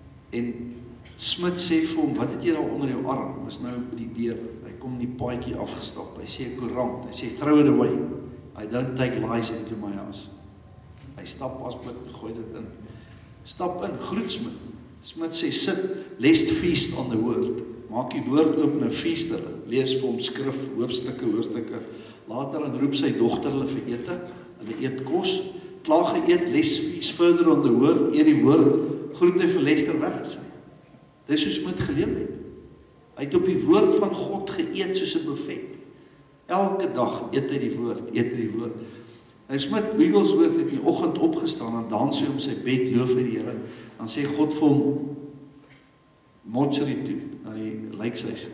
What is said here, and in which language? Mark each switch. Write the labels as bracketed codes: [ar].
[af] En Smith sê vir hom, wat het jy daar onder jou arm? Is nou by die deur. Hy kom in die paadjie afgestap. Hy sê 'n koerant. [en] Hy sê throw it away. I don't take lies into my house. [af] Hy stap asblik, gooi dit in. Stap in, groet Smith. Smith sê sit, [en] let's feast on the word. [af] Maak die woord oop en feast hulle. Lees vir hom skrif, hoofstukke. Later dan roep sy dogter hulle vir ete. Hulle eet kos. Klaar geëet, [en] let's feast further on the word. [af] Eer die woord, groet hy vir Lester weggesê. Dis soos Smith geleef het. Hy het op die woord van God geëet soos 'n buffet. Elke dag eet hy die woord, Nou Smith Wigglesworth het in die oggend opgestaan en dans hy om sy bed, loof vir die Here. Dan sê God vir hom mortuary toe, na die lijkshuis.